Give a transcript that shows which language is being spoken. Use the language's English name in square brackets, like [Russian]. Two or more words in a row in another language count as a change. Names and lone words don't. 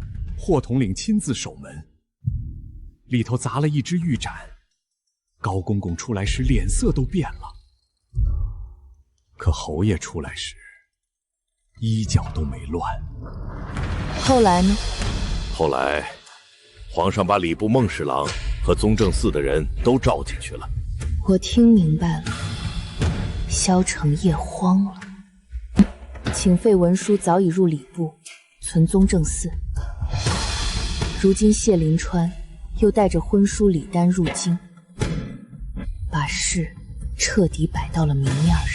[Chinese] 霍统領親自守門，裡頭砸了一隻玉盞。高公公出來時臉色都變了，可侯爺出來時衣角都沒亂。後來呢？後來，皇上把礼部孟侍郎和宗正寺的人都召进去了。我听明白了，萧承业慌了。请废文书早已入礼部，存宗正寺。如今谢临川又带着婚书礼单入京，把事彻底摆到了明面上。